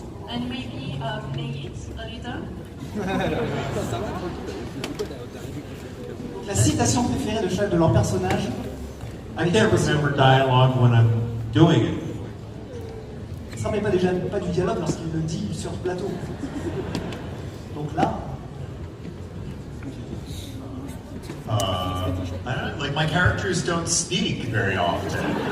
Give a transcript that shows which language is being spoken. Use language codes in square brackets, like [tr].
[en] And maybe play it a little? [fr] La citation préférée de leur personnage. [en] I can't remember dialogue when I'm doing it. [fr] Il ne se rappelle pas du dialogue lorsqu'il le dit sur le plateau. Donc là. [en] I don't know, like my characters don't speak very often.